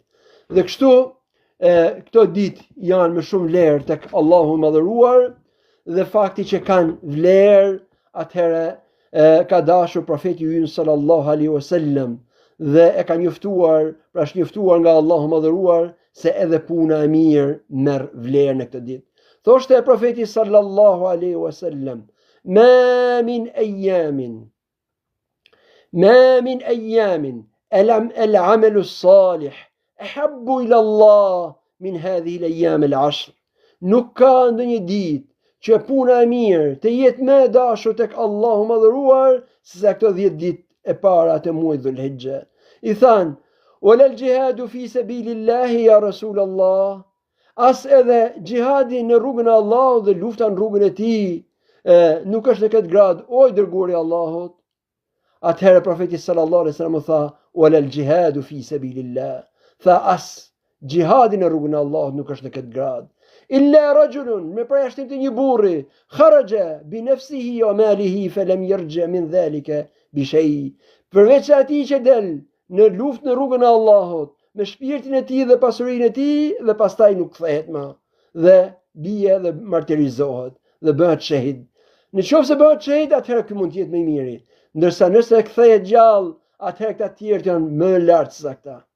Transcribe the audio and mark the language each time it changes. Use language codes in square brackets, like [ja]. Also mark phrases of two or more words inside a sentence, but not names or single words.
[sq] Dhe kështu këto ditë janë më shumë vlerë tek Allahu i madhëruar, dhe fakti që kanë vlerë, atëherë ka dashur profeti ynë [ar] صلى الله عليه وسلم [sq] dhe e ka njoftuar, pra është njoftuar nga Allahu i madhëruar se edhe puna e mirë merr vlerë në këtë ditë. Thoshte profeti [ar] صلى الله عليه وسلم ما من أيام العمل الصالح أحب إلى الله من هذه الأيام العشر. [sq] Nuk ka ndonjë ditë që puna e mirë të jetë më e dashur tek Allahu i madhëruar se këto 10 ditë e para të muajit Dhul-Hijja. I than: [ar] ولا الجهاد في سبيل الله يا رسول الله. [sq] As edhe gjihadi në rrugën e Allahut dhe lufta në rrugën e tij nuk është në këtë grad, o i dërguari i Allahut. Atëherë profeti [ar] صلى الله عليه وسلم tha: ولا الجهاد في سبيل الله. [sq] Tha as gjihadi në rrugën e Allahut nuk është në këtë grad. [ar] إلا رجل, [sq] me përjashtim të një burri, [ar] خرج بنفسه وماله فلم يرجع من ذلك بشيء. [sq] Përveç atij që del në luftë në rrugën e Allahut me shpirtin e tij dhe pasurinë e tij dhe pastaj nuk kthehet më dhe bie dhe martirizohet dhe bëhet shahid. Nëse bëhet shahid, atëherë ky mund të jetë më i miri. Ndërsa nëse kthehet gjallë, atëherë këta të tjerë janë më lart se ata.